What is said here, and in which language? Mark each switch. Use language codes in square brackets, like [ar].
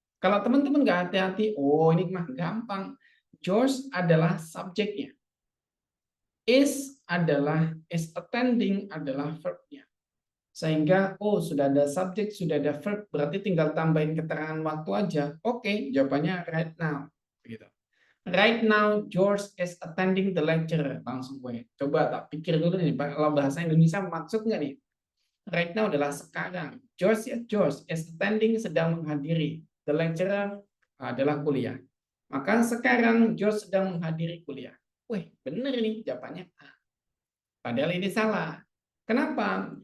[id] Kalau teman-teman nggak hati-hati, oh ini mah gampang. George adalah subjeknya. Is attending adalah verbnya. Sehingga oh sudah ada subjek, sudah ada verb, berarti tinggal tambahin keterangan waktu aja. Oke, jawabannya right now. Begitu. [en] Right now George is attending the lecture. [id] Langsung gue. Coba tak pikir dulu nih, kalau bahasa Indonesia maksud nggak nih? Right now adalah sekarang. [en] George is attending, [id] sedang menghadiri. The lecturer adalah kuliah. Maka sekarang George sedang menghadiri kuliah. Wih, bener nih jawabannya A. Padahal ini salah. Kenapa?